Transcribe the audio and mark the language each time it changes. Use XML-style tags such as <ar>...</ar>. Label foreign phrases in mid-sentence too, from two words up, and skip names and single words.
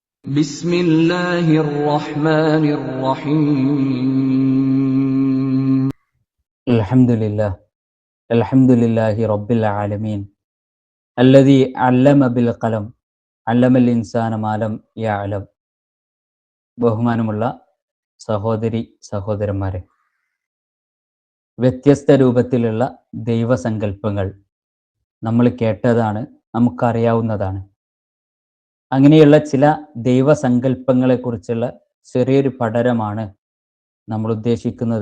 <ar>بسم الله الرحمن الرحيم الحمد لله رب العالمين الذي علم بالقلم علم الإنسان ما لم يعلم.</ar> <ml>ബഹുമാനമുള്ള സഹോദരി സഹോദരന്മാരെ, വ്യത്യസ്ത രൂപത്തിലുള്ള ദൈവസങ്കല്പങ്ങൾ നമ്മൾ കേട്ടതാണ്, നമുക്കറിയാവുന്നതാണ്. അങ്ങനെയുള്ള ചില ദൈവസങ്കല്പങ്ങളെ കുറിച്ചുള്ള ചെറിയൊരു പഠനമാണ് നമ്മൾ ഉദ്ദേശിക്കുന്നത്.</ml>